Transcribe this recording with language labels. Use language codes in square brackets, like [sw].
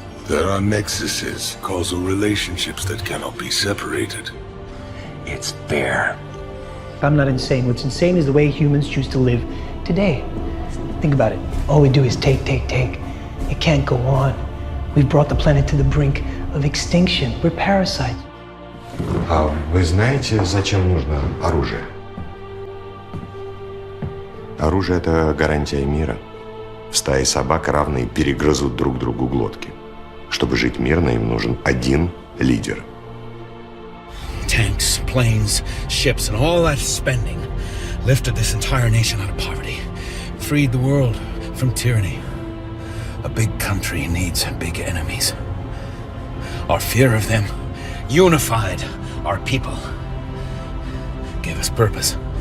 [en] There are nexuses, causal relationships that cannot be separated. It's fair. I'm not insane. What's insane is the way humans choose to live today. Think about it. All we do is take. It can't go on. We've brought the planet to the brink of extinction. We're parasites. [ru] А вы знаете, зачем нужно оружие? Оружие — это гарантия мира. В стае собак равные перегрызут друг другу глотки. Чтобы жить мирно, им нужен один лидер. [en] Tanks, planes, ships, and all that spending lifted this entire nation out of poverty, freed the world from tyranny. A big country needs big enemies. Our fear of them unified our people, gave us purpose.